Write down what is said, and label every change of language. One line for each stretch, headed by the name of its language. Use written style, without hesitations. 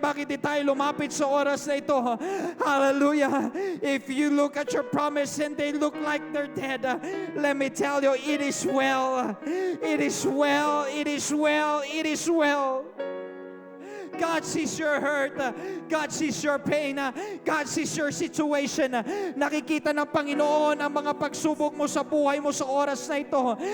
Filipino: Bakit di tayo lumapit sa oras na ito?
English: Hallelujah. If you look at your promise and they look like they're dead, let me tell you, it is well. It is well. It is well. It is well. God sees your hurt. God sees your pain. God sees your situation.
Filipino: Nakikita ng Panginoon ang mga pagsubok mo sa buhay mo sa oras na ito.